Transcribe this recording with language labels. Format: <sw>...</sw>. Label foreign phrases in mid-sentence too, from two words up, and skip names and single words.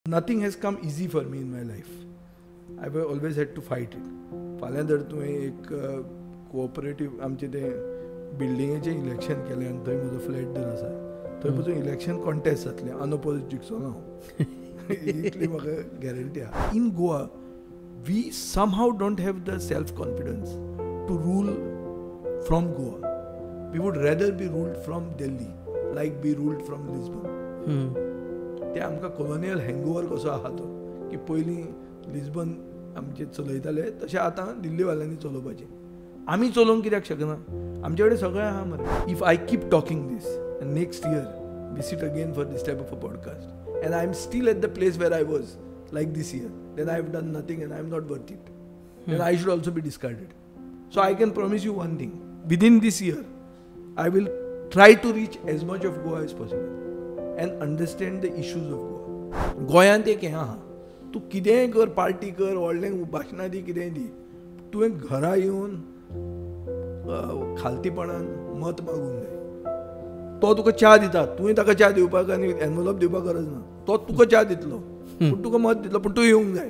<en>Nothing has come easy for me in my life. I've always had to fight it.</en> <kok>फाल्यां जर तुवें एक कोऑपरेटीव आमचे ते बिल्डिंगेचें इलेक्शन केलें आनी थंय म्हजो फ्लॅट जर आसा थंय पसून इलेक्शन कॉन्टेस्ट जातलें अनअपोजीड जिखचो हांव इतली म्हाका गॅरंटी आहा.</kok> <en>In Goa we somehow don't have the self confidence to rule from Goa. We would rather be ruled from Delhi like be ruled from Lisbon.</en> <kok>ते आमकां</kok> <en>colonial hangover</en> <kok>कसो आहा तो की पयलीं लिस्बन आमचे चलयताले तशें आतां दिल्लीवाल्यांनी चलोवपाचें. आमी चलोवंक कित्याक शकना? आमचे कडेन सगळें आहा मरे.</kok> <en>If I keep talking this and next year we sit again for this type of a podcast and I am still at the place where I was like this year, then I have done nothing and I am not worth it. Then I should also be discarded. So I can promise you one thing, within this year I will try to reach as much of Goa as possible and understand the issues of Goa.</en> <kok>गोंयांत एक हें आहा, तूं कितेंय कर, पार्टी कर, व्हडलें भाशणां दी, कितेंय दी, तुवें घरा येवन खालतीपणान मत मागूंक जाय. तो तुका च्या दिता, तुवें ताका च्या दिवपाक आनी एनवलप दिवपाक गरज ना. तो तुका च्या दितलो पूण तुका मत दितलो, पूण तूं येवंक जाय.</kok>